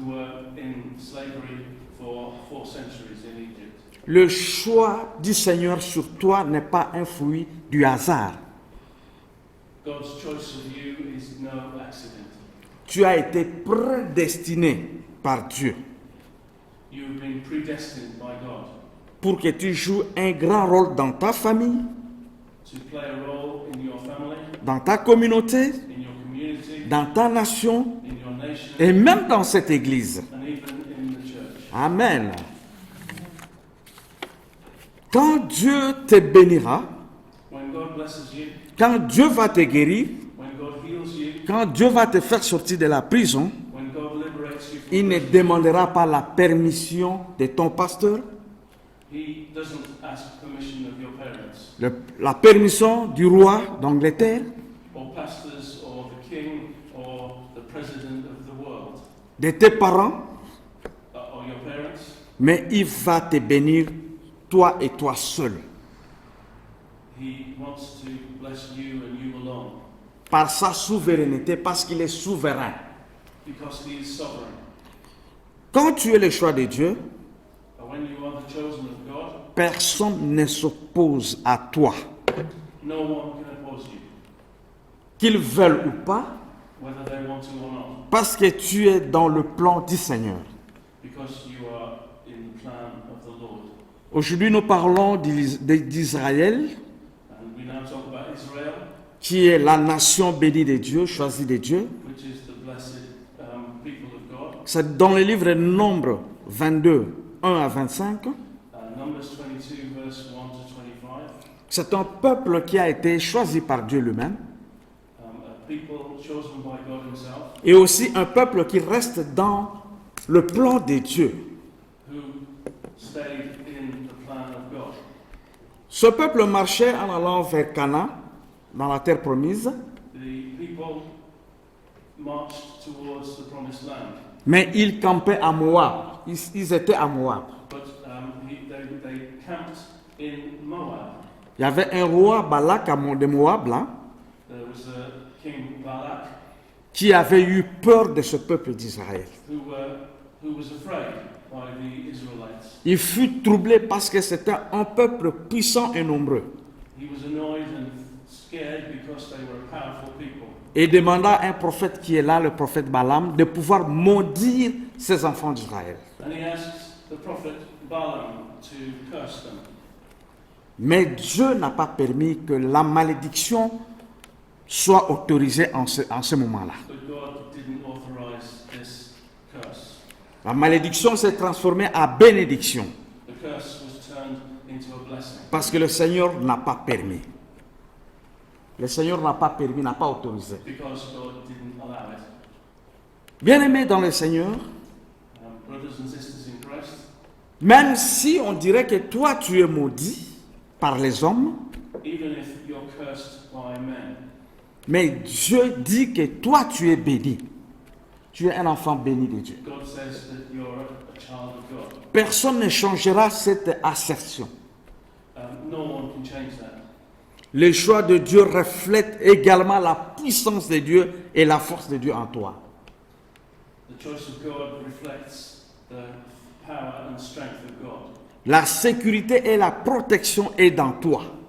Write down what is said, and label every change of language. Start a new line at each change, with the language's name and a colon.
English: Who were in slavery for 4 centuries in Egypt.
French: Le choix du Seigneur sur toi n'est pas un fruit du hasard.
English: God's choice of you is no accident.
French: Tu as été prédestiné par Dieu
English: You've been predestined by God
French: pour que tu joues un grand rôle dans ta famille,
English: to play a role in your family,
French: dans ta communauté,
English: in your community,
French: dans ta nation
English: in your nation,
French: et même dans cette église.
English: and even in the church. Amen.
French: Quand Dieu te bénira,
English: When God blesses you,
French: quand Dieu va te guérir,
English: when God heals you,
French: quand Dieu va te faire sortir de la prison,
English: when God liberates you from
French: il ne
English: prison,
French: demandera pas la permission de ton pasteur,
English: He doesn't ask permission of your parents,
French: la permission du roi d'Angleterre,
English: or pastors, or the king, or the president of the world,
French: de tes parents,
English: or your parents.
French: mais il va te bénir, toi et toi seul,
English: He wants to bless you and you alone,
French: par sa souveraineté, parce qu'il est souverain.
English: because He is sovereign.
French: Quand tu es le choix de Dieu,
English: But when you are the chosen of God,
French: personne ne s'oppose à toi.
English: no one can oppose you,
French: Qu'ils veulent ou pas,
English: whether they want to or not,
French: parce que tu es dans le plan du Seigneur.
English: because you are in the plan of the Lord.
French: Aujourd'hui, nous parlons d'Israël,
English: And we now talk about Israel,
French: qui est la nation bénie de Dieu, choisie de Dieu.
English: which is the blessed people of God.
French: C'est dans le livre Nombre 22, 1 à 25.
English: Numbers 22, verse 1 to 25.
French: C'est un peuple qui a été choisi par Dieu lui-même.
English: A people chosen by God Himself,
French: Et aussi un peuple qui reste dans le plan de Dieu.
English: who stayed in the plan of God.
French: Ce peuple marchait en allant vers Canaan, dans la terre promise,
English: The people marched towards the promised land,
French: mais ils campaient à Moab. Ils étaient à Moab.
English: but they camped in Moab.
French: Il y avait un roi Balak de Moab là,
English: There was a king Balak
French: qui avait eu peur de ce peuple d'Israël.
English: who was afraid by the Israelites.
French: Il fut troublé parce que c'était un peuple puissant et nombreux.
English: He was annoyed and scared because they were a powerful people.
French: Et demanda à un prophète qui est là, le prophète Balaam, de pouvoir maudire ses enfants d'Israël.
English: And he asked the prophet Balaam to curse them.
French: Mais Dieu n'a pas permis que la malédiction soit autorisée en ce moment-là.
English: But God didn't authorize this curse.
French: La malédiction s'est transformée en bénédiction
English: The curse was turned into a blessing
French: parce que le Seigneur n'a pas permis. Le Seigneur n'a pas permis, n'a pas autorisé.
English: because God didn't allow it.
French: Bien-aimés dans le Seigneur,
English: Brothers and sisters in Christ,
French: même si on dirait que toi tu es maudit par les hommes,
English: even if you're cursed by men,
French: mais Dieu dit que toi tu es béni. Tu es un enfant béni de Dieu.
English: God says that you're a child of God.
French: Personne ne changera cette assertion.
English: No one can change that.
French: Le choix de Dieu reflète également la puissance de Dieu et la force de Dieu en toi.
English: The choice of God reflects the power and strength of God.
French: La sécurité et la protection est dans toi.